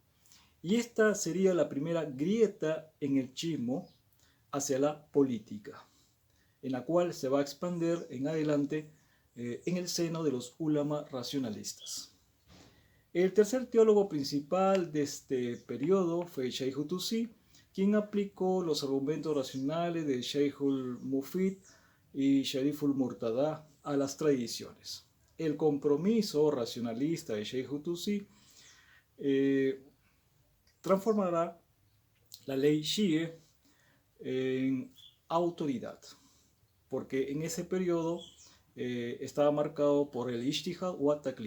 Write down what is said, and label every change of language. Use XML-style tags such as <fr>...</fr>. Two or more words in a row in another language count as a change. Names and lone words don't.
<es>Y esta sería la primera grieta en el chiismo hacia la política, en la cual se va a expandir en adelante en el seno de los ulama racionalistas. El tercer teólogo principal de este periodo fue Shaykh Tusi, quien aplicó los argumentos racionales de Shaykh al-Mufid y Sharif al-Murtada a las tradiciones. El compromiso racionalista de Shaykh Tusi transformará la ley Shia en autoridad, porque en ese periodo estaba marcado por el Ijtihad o Taqlid.</es>